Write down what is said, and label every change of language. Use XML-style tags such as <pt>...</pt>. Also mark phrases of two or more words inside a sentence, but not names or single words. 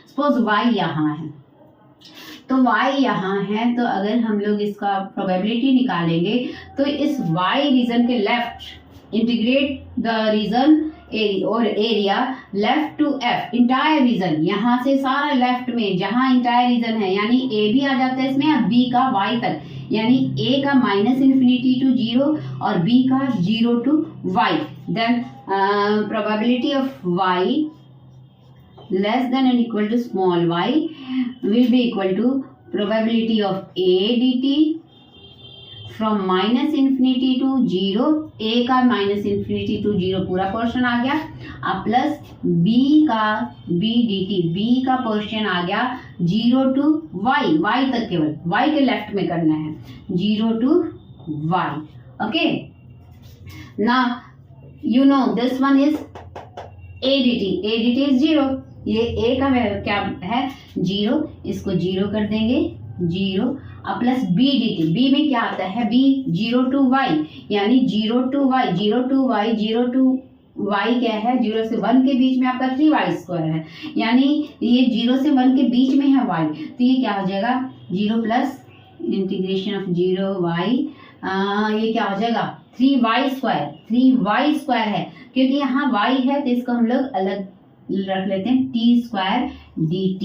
<hi>सपोज y यहाँ है तो y यहाँ है, तो अगर हम लोग इसका प्रोबेबिलिटी निकालेंगे तो इस y रीजन के</hi> <en>left integrate the region</en> <hi>और</hi> <en>area left to f, entire</en> <hi>रीजन, यहाँ से सारा लेफ्ट में जहाँ</hi> <en>entire region</en> <hi>है, यानी a भी आ जाता है इसमें, अब b का y तक, यानी a का -∞ to 0 और b का 0 to y,</hi> <en>then probability of y less than and equal to small y will be equal to probability of a dt from -∞ to 0,</en> <hi>a का -∞ to 0 पूरा पोर्शन आ गया, अब प्लस b का b dt, b का पोर्शन आ गया 0 to y, y तक, केवल y के लेफ्ट में करना है, 0 to y.</hi> <en>Okay, now you know this one is a dt is 0,</en> <hi>ये a का क्या है 0, इसको 0 कर देंगे 0, अब प्लस b dt, b में क्या आता है b 0 to y, यानी 0 to y, 0 to y, 0 to y क्या है 0 से 1 के बीच में आपका 3y² है, यानी ये 0 से 1 के बीच में है y, तो ये क्या हो जाएगा 0 प्लस</hi> <en>integration of 0y,</en> <hi>ये क्या हो जाएगा 3y² है, क्योंकि यहाँ y है तो इसको हम लोग अलग रख लेते हैं t² dt.</hi>